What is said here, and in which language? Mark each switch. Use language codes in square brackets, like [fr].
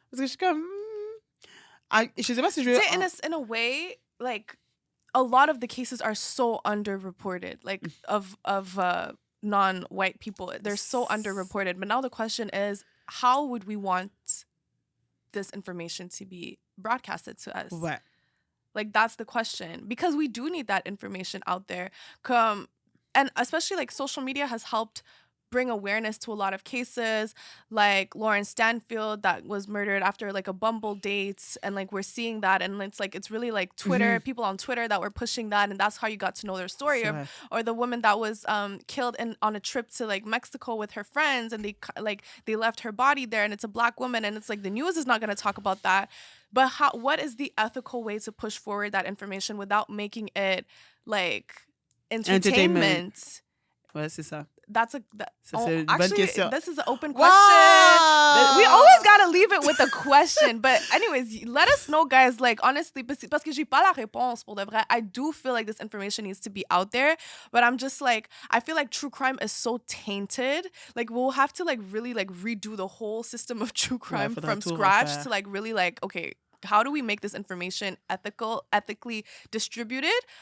[fr] Parce que je suis comme, je sais pas si je veux... [en] In a way, like, a lot of the cases are so underreported, like, of non-white people. They're so underreported. But now the question is, how would we want this information to be broadcasted to us? [fr] Ouais. [en] Like, that's the question. Because we do need that information out there. And especially, like, social media has helped bring awareness to a lot of cases, like Lauren Stanfield that was murdered after, like, a Bumble date. And, like, we're seeing that. And it's, like, it's really, like, Twitter, people on Twitter that were pushing that. And that's how you got to know their story. Or the woman that was killed on a trip to, like, Mexico with her friends. And they left her body there. And it's a Black woman. And it's, like, the news is not going to talk about that. But what is the ethical way to push forward that information without making it, like, entertainment? [fr] Ouais, c'est ça. [en] That's [fr] c'est une bonne question. [en] This is an open question. Wow! We always gotta leave it with a question. But anyways, let us know, guys. Like, honestly, [fr] parce que j'ai pas la réponse pour de vrai. [en] I do feel like this information needs to be out there. But I'm just like, I feel like true crime is so tainted. Like, we'll have to, like, really, like, redo the whole system of true crime from scratch to, like, really, like, okay, how do we make this information ethically distributed?